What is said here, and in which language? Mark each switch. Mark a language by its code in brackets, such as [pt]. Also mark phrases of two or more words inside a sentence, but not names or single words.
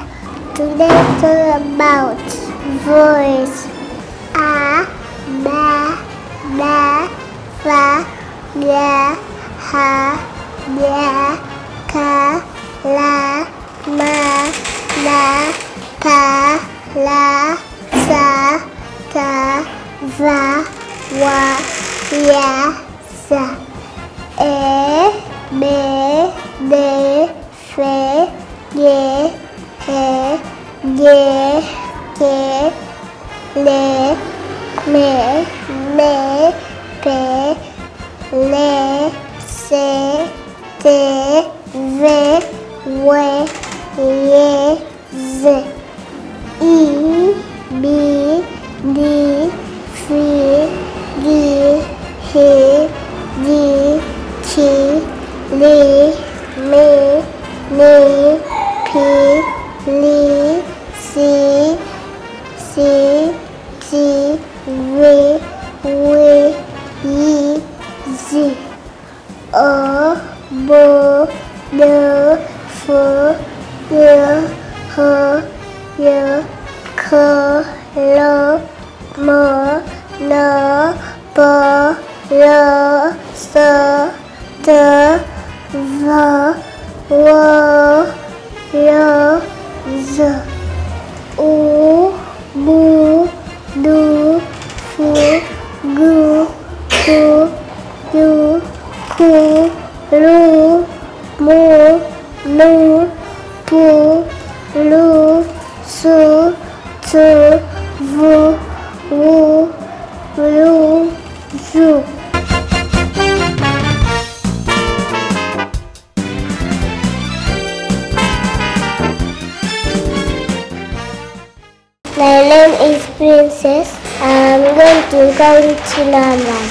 [en] Today I talk about voice. A, ba, da, fa, ga, ha, ya, ka, la, ma, la, pa, la, sa, ta, va, wa, ya, sa. E, be, de, fe, ge, he, ge, ke, le, me, pe, le, se, te, ve, we, ye, ze. I, bi, di, fi, gi, hi, di, ki, li, mi, pi, li, si, ti, wi, yi, zi. O, bo, do, fo, yo, ho, yo, ko, lo, mo, no, po, lo, so, to, vo, wo, yo, zo. U, bu, du, fu, gu, ku, yu, ku, lu, mu, nu, pu, lu, su, tu, vu, wu, lu, zu. My name is Princess. I'm going to count numbers.